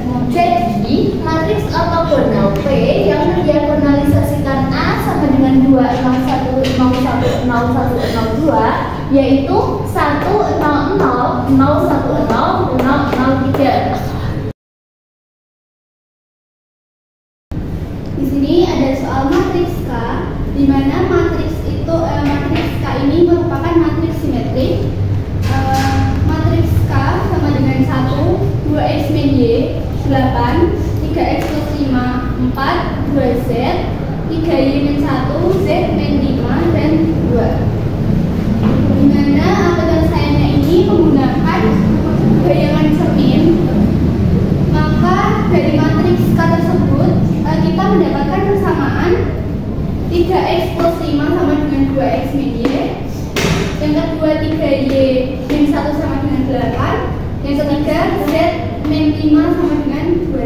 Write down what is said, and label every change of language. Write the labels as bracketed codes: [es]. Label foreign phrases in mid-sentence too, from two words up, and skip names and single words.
[id] Jadi matriks ortogonal P yang mendiagonalisasikan A sama dengan 2, 0, 1, 0, 1, 0, 1, 0, 2 yaitu 1, 0, 0, 0, 1, 0, 0, 0, 3. Di sini ada soal matriks K, di mana matriks K ini merupakan matriks simetrik. Matriks K sama dengan 1, 2x min y, 8, 3x plus 5, 4, 2z, 3y min 1, z min 5, dan 2. Di mana penyelesaiannya ini menggunakan bayangan cermin, maka dari matriks K tersebut kita mendapatkan persamaan 3x plus 5 sama dengan 2x min y, yang kedua 3y min 1 sama dengan 8, yang ketiga z min 5 sama dengan 2z.